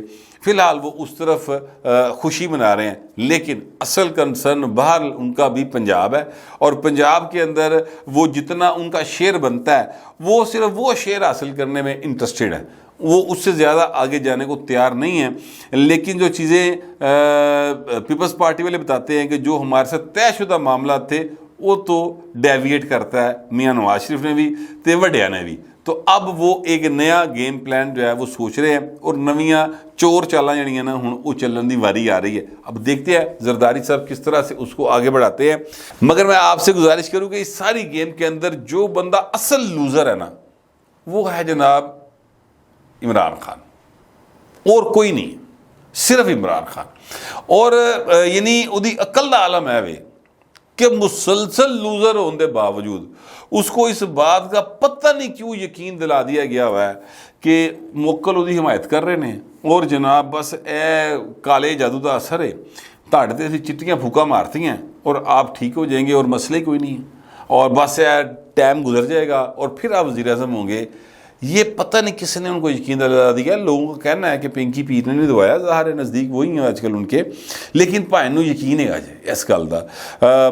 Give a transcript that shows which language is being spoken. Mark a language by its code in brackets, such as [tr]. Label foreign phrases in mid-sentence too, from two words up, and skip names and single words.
[ur] فی الحال وہ اس طرف خوشی منا رہے ہیں، لیکن اصل کنسرن باہر ان کا بھی پنجاب ہے، اور پنجاب کے اندر وہ جتنا ان کا شیئر بنتا ہے وہ صرف وہ شیئر حاصل کرنے میں انٹرسٹڈ ہے، وہ اس سے زیادہ آگے جانے کو تیار نہیں ہیں۔ لیکن جو چیزیں پیپلز پارٹی والے بتاتے ہیں کہ جو ہمارے ساتھ طے شدہ معاملات تھے وہ تو ڈیویٹ کرتا ہے میاں نواز شریف نے بھی [pa] تے وڈیا نے بھی۔ [ur] تو اب وہ ایک نیا [en] game plan [ur] جو ہے وہ سوچ رہے ہیں، اور [pa] نویاں چور چالاں جڑیاں نا ہن وہ چلن دی واری آ رہی ہے۔ [ur] اب دیکھتے ہیں زرداری صاحب کس طرح سے اس کو آگے بڑھاتے ہیں۔ مگر میں آپ سے گزارش کروں کہ اس ساری گیم کے اندر جو بندہ اصل لوزر ہے نا وہ ہے جناب عمران خان، اور کوئی نہیں، صرف عمران خان۔ اور یعنی [pa] ادی عقل دا عالم ہے وے [ur] کہ مسلسل لوزر ہونے کے باوجود اس کو اس بات کا پتہ نہیں کیوں یقین دلا دیا گیا ہوا ہے کہ موکل ادی حمایت کر رہے ہیں، اور جناب بس [pa] اے کالے جادو دا اثر ہے، تاڑے تے اسی چٹیاں پھوکا مارتی ہیں [ur] اور آپ ٹھیک ہو جائیں گے اور مسئلے کوئی نہیں ہے، اور بس ٹائم گزر جائے گا اور پھر آپ وزیر اعظم ہوں گے۔ یہ پتہ نہیں کس نے ان کو یقین دلا دیا. لوگوں کا کہنا ہے کہ پنکی پیر نے نہیں دوایا, ظاہر ہے نزدیک وہی ہیں آج کل ان کے, لیکن [pa] بھائی نو یقین ہے آج اس گل دا.